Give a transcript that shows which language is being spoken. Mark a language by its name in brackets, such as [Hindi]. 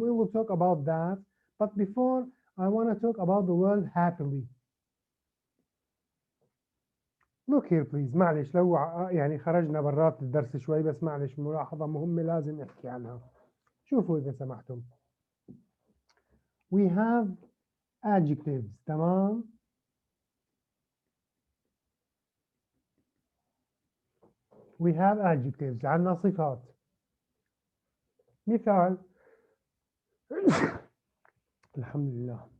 [English] We will talk about that, but before I want to talk about the word happily. Look here please, [Arabic] معلش لو يعني خرجنا برات الدرس شوي, بس معلش ملاحظة مهمة لازم نحكي عنها. شوفوا إذا سمحتم. [English] We have adjectives, تمام. We have adjectives, [Arabic] عندنا صفات. مثال الحمد لله.